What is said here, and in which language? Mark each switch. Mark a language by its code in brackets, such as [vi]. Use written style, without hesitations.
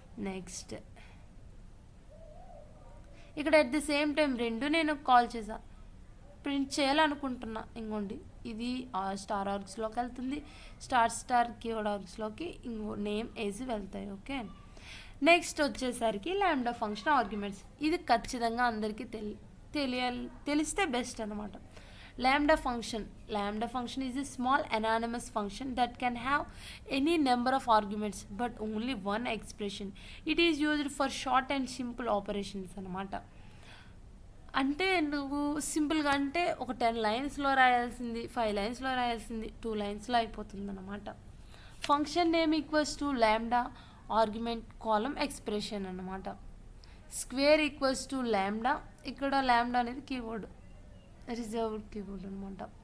[te] Next ఇక్కడ at the same time 2 నేను call చేసా, ప్రింట్ చేయాలనుకుంటున్నా. ఇంకోండి ఇది స్టార్ ఆర్గ్స్లోకి వెళ్తుంది, స్టార్ కీవర్డ్ ఆర్గ్స్లోకి ఇంకో నేమ్ ఏజ్ వెళ్తాయి. ఓకే, నెక్స్ట్ వచ్చేసరికి లాంబ్డా ఫంక్షన్ ఆర్గ్యుమెంట్స్. ఇది ఖచ్చితంగా అందరికీ తెలిస్తే బెస్ట్ అనమాట. [en] Lambda function is a small anonymous function that can have any number of arguments but only one expression. It is used for short and simple operations [te] అనమాట. అంటే నువ్వు సింపుల్గా అంటే ఒక 10 లైన్స్లో రాయాల్సింది 5 లైన్స్లో రాయాల్సింది 2 లైన్స్లో అయిపోతుంది అనమాట. Function name equals to lambda argument column expression అనమాట. Square equals to lambda. ఇక్కడ లాంబ్డా అనేది కీవర్డ్, రిజర్వ్డ్ కీవర్డ్ అనమాట.